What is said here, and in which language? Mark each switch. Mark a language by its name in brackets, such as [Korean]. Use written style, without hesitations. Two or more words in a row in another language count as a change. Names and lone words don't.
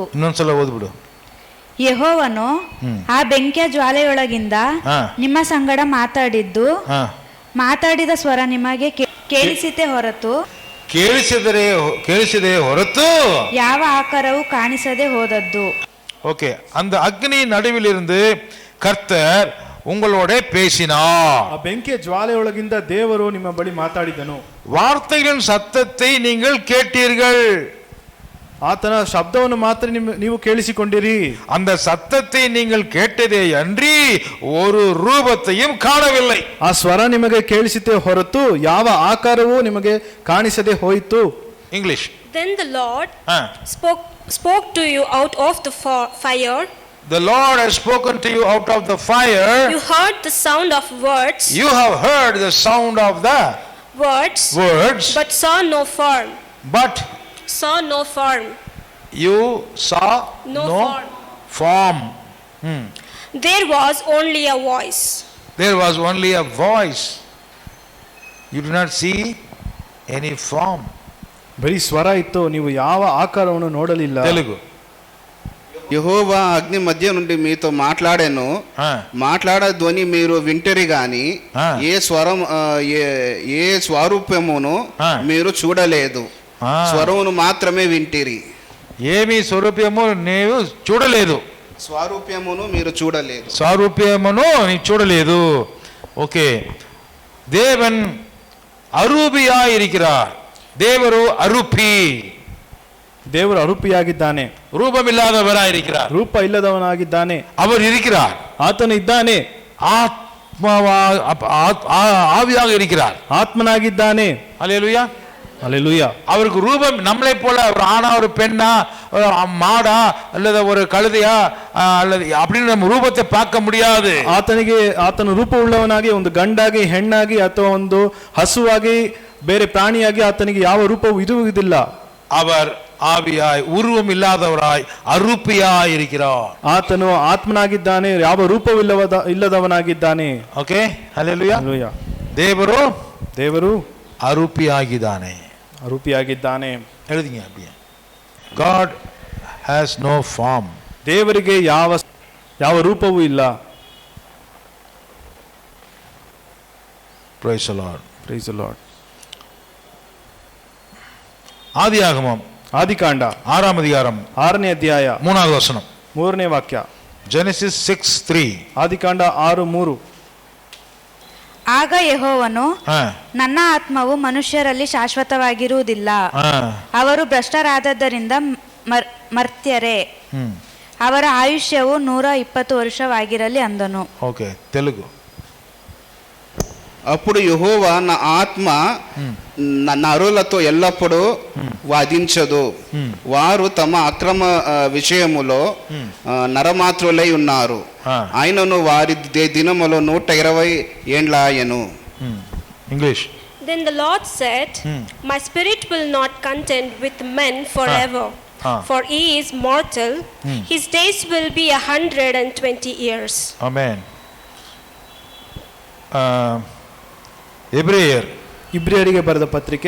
[Kannada] ಇನ್ನೊಂದ್ಸಲ ಓದ್ಬಿಡು. ಯೆಹೋವನು ಆ ಬೆಂಕಿಯ ಜ್ವಾಲೆಯೊಳಗಿಂದ ನಿಮ್ಮ ಸಂಗಡ ಮಾತಾಡಿದ ಸ್ವರ ನಿಮಗೆ ಕೇಳಿಸಿತೆ, ಹೊರತು ಕೇಳಿಸಿದೆ ಹೊರತು ಯಾವ ಆಕಾರವು ಕಾಣಿಸದೆ ಹೋದದ್ದು. [Tamil] ஓகே, அந்த அக்னி நடுவிலிருந்து கர்த்தர் உங்களோட பேசினார். [Kannada] ಆ ಬೆಂಕಿಯ ಜ್ವಾಲೆಯೊಳಗಿಂದ ದೇವರು ನಿಮ್ಮ ಬಳಿ ಮಾತಾಡಿದನು. [Tamil] வார்த்தைகளின் சத்தத்தை நீங்கள் கேட்டீர்கள். [Kannada] ಆತನ ಶಬ್ದವನ್ನು ಮಾತ್ರ ನೀವು ಕೇಳಿಸಿಕೊಂಡಿರಿ. [Tamil] அந்த சத்தத்தை நீங்கள் கேட்டதே அன்றி ஒரு ரூபத்தையும் காணவில்லை. [Kannada] ಆ ಸ್ವರ ನಿಮಗೆ ಕೇಳಿಸಿತೆ ಹೊರತು ಯಾವ ಆಕಾರವೂ ನಿಮಗೆ ಕಾಣಿಸದೆ ಹೋಯಿತು. ಇಂಗ್ಲಿಷ್. [English] Then the Lord spoke to you out of the fire. The Lord has spoken to you out of the fire. You heard the sound of words. You have heard the sound of the words. But saw no form. Saw no form. You saw no form. There was only a voice. There was only a voice. You do not see any form. [Kannada] ಬರೀ ಸ್ವರ ಇತ್ತು, ನೀವು ಯಾವ ఆకారವನ್ನು ನೋಡಲಿಲ್ಲ. [Telugu] తెలుగు. యెహోవా అగ్ని మధ్య నుండి మీతో మాట్లాడాను, మాట్లాడ ధ్వని మీరు వింటరి గాని ఏ స్వరం ఏ స్వరూపమును మీరు చూడలేదు, స్వరమును మాత్రమే వింటిరి. ఏమి స్వరూపము నీవు చూడలేదు. స్వరూపమును మీరు చూడలేదు. స్వరూపమును నీవు చూడలేదు. [Tamil] ஓகே. தேவன் அரூபியாய் இருக்கிறார். [Kannada] ದೇವರು ಅರೂಪಿ. ದೇವರು ಅರೂಪಿಯಾಗಿದ್ದಾನೆ. ರೂಪವಿಲ್ಲದವರಾಗಿ இருக்கிறார். ರೂಪ ಇಲ್ಲದವನಾಗಿದ್ದಾನೆ. [Tamil] அவர் இருக்கிறார். [Kannada] ಆತನು ಇದ್ದಾನೆ. [Tamil] ஆவியாக இருக்கிறார். [Kannada] ஆத்மனாಗಿದ್ದಾನೆ. [Tamil] அல்லேலூயா. அல்லேலூயா. அவருக்கு ரூபம் நம்மளை போல ஒரு ஆணா ஒரு பெண்ணா மாடா அல்லது ஒரு கழுதையா அல்லது அப்படின்னு நம்ம ரூபத்தை பார்க்க முடியாது. [Kannada] ಆತನ ರೂಪವುಳ್ಳವನಾಗಿ ಒಂದು ಗಂಡಾಗಿ ಹೆಣ್ಣಾಗಿ ಅಥವಾ ಒಂದು ಹಸುವಾಗಿ ಬೇರೆ ಪ್ರಾಣಿಯಾಗಿ ಆತನಿಗೆ ಯಾವ ರೂಪವೂ ಇರುವುದಿಲ್ಲ. [Tamil] அவர் ஆவியாய் உருவம் இல்லாதவராய் அரூபியாய் இருக்கிறார். [Kannada] ಆತನು ಆತ್ಮನಾಗಿದ್ದಾನೆ, ಯಾವ ರೂಪವಿಲ್ಲದವನಾಗಿದ್ದಾನೆ. ಓಕೆ. ಹಲ್ಲೆಲೂಯಾ. ಹಲ್ಲೆಲೂಯಾ. ದೇವರು ಅರೂಪಿಯಾಗಿದ್ದಾನೆ. ಅರೂಪಿಯಾಗಿದ್ದಾನೆ. ಹೇಳಿದೀங்க அப்படியே. [English] God has no form. [Kannada] ದೇವರಿಗೆ ಯಾವ ರೂಪವೂ ಇಲ್ಲ. [English] Praise the Lord. Praise the Lord. [Tamil] ஆதியாகமம் [Kannada] ಆದಿಕಾಂಡ [Tamil] 6th அதிகாரம் [Kannada] 6ನೇ ಅಧ್ಯಾಯ [Tamil] 3வது ವಚனம் [Kannada] 3ನೇ ವಾಕ್ಯ. [English] Genesis 6:3. [Kannada] ಆದಿಕಾಂಡ 6:3. ಆಗ ಯೆಹೋವನು, ನನ್ನ ಆತ್ಮವು ಮನುಷ್ಯರಲ್ಲಿ ಶಾಶ್ವತವಾಗಿರುವುದಿಲ್ಲ, ಅವರು ಭ್ರಷ್ಟರಾದದ್ದರಿಂದ ಮರ್ತ್ಯರೇ, ಅವರ ಆಯುಷ್ಯವು 120 ವರ್ಷವಾಗಿರಲಿ ಅಂದನು. ಓಕೆ. ತೆಲುಗು. [Telugu] అప్పుడు యెహోవా నా ఆత్మ నరులతో ఎల్లప్పుడూ వాదించదు, వారు తమ అక్రమ విషయములో నరమాత్రులై ఉన్నారు, ఆయనను వారి దినములో 120 ఏండ్లాయను. ఇంగ్లీష్. [English] Then the Lord said, my spirit will not contend with men forever, for he is mortal, his days will be 120 years. Amen. [Kannada] ಇಬ್ರಿಯರಿಗೆ ಬರೆದ ಪತ್ರಿಕೆ